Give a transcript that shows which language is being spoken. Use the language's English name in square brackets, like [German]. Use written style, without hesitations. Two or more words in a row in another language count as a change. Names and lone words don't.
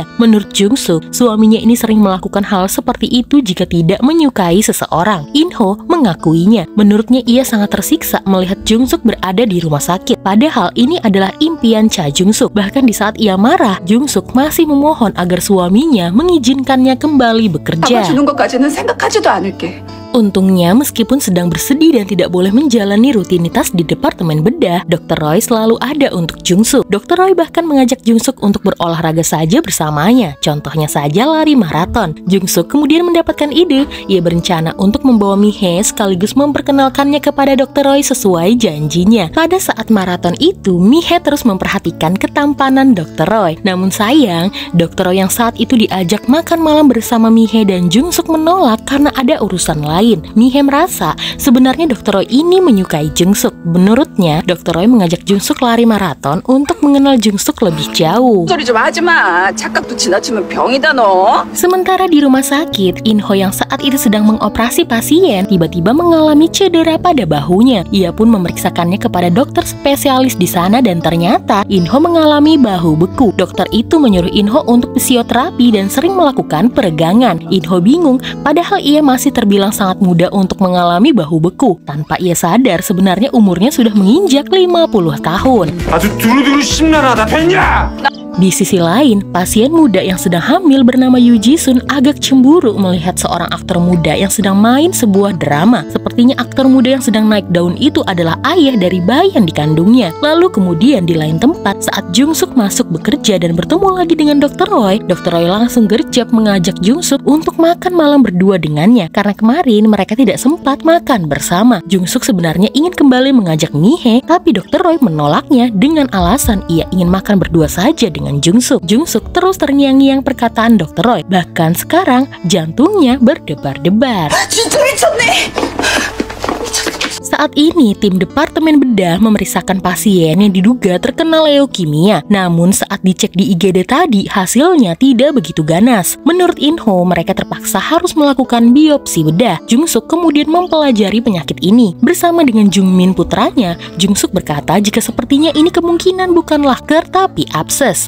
[Indonesian] Menurut Jung-suk, suaminya ini sering melakukan hal seperti itu jika tidak menyukai seseorang. In-ho mengakuinya. Menurutnya ia sangat tersiksa melihat Jung-suk berada di rumah sakit. Padahal ini adalah impian Cha Jung-suk. Bahkan di saat ia marah, Jung-suk masih memohon agar suaminya mengizinkannya kembali bekerja. [Korean] 아빠 주는 것까지는 생각하지도 않을게. [Indonesian] Untungnya, meskipun sedang bersedih dan tidak boleh menjalani rutinitas di departemen bedah, Dr. Roy selalu ada untuk Jung-suk. Dr. Roy bahkan mengajak Jung-suk untuk berolahraga saja bersamanya. Contohnya saja lari maraton. Jung-suk kemudian mendapatkan ide. Ia berencana untuk membawa Mi-hye sekaligus memperkenalkannya kepada Dr. Roy sesuai janjinya. Pada saat maraton itu, Mi-hye terus memperhatikan ketampanan Dr. Roy. Namun sayang, Dr. Roy yang saat itu diajak makan malam bersama Mi-hye dan Jung-suk menolak karena ada urusan lain. Mi-hye merasa sebenarnya Dr. Roy ini menyukai Jung-suk. Menurutnya, Dr. Roy mengajak Jung-suk lari maraton untuk mengenal Jung-suk lebih jauh. [Korean] 소리 좀 하지 마. 착각도 지나치면 병이다 너. [Indonesian] Sementara di rumah sakit, In-ho yang saat itu sedang mengoperasi pasien tiba-tiba mengalami cedera pada bahunya. Ia pun memeriksakannya kepada dokter spesialis di sana dan ternyata In-ho mengalami bahu beku. Dokter itu menyuruh In-ho untuk fisioterapi dan sering melakukan peregangan. In-ho bingung, padahal ia masih terbilang sangat muda untuk mengalami bahu beku. Tanpa ia sadar, sebenarnya umurnya sudah menginjak 50 tahun. [Korean] 아주 두루두루 심란하다 됐냐? [Indonesian] Di sisi lain, pasien muda yang sedang hamil bernama Yoo Ji-sun agak cemburu melihat seorang aktor muda yang sedang main sebuah drama. Sepertinya aktor muda yang sedang naik daun itu adalah ayah dari bayi yang dikandungnya. Lalu kemudian di lain tempat, saat Jung-suk masuk bekerja dan bertemu lagi dengan Dr. Roy langsung gercep mengajak Jung-suk untuk makan malam berdua dengannya. Karena kemarin mereka tidak sempat makan bersama. Jung-suk sebenarnya ingin kembali mengajak Mi-hye, tapi Dr. Roy menolaknya dengan alasan ia ingin makan berdua saja dengan dengan Jungsuk. Jungsuk terus terngiang-ngiang perkataan Dr. Roy. Bahkan sekarang jantungnya berdebar-debar. [Korean] 진짜 미쳤네. [Indonesian] Saat ini, tim Departemen Bedah memeriksakan pasien yang diduga terkena leukemia. Namun saat dicek di IGD tadi, hasilnya tidak begitu ganas. Menurut Inho, mereka terpaksa harus melakukan biopsi bedah. Jungsuk kemudian mempelajari penyakit ini. Bersama dengan Jungmin putranya, Jungsuk berkata jika sepertinya ini kemungkinan bukanlah GERD tapi abses.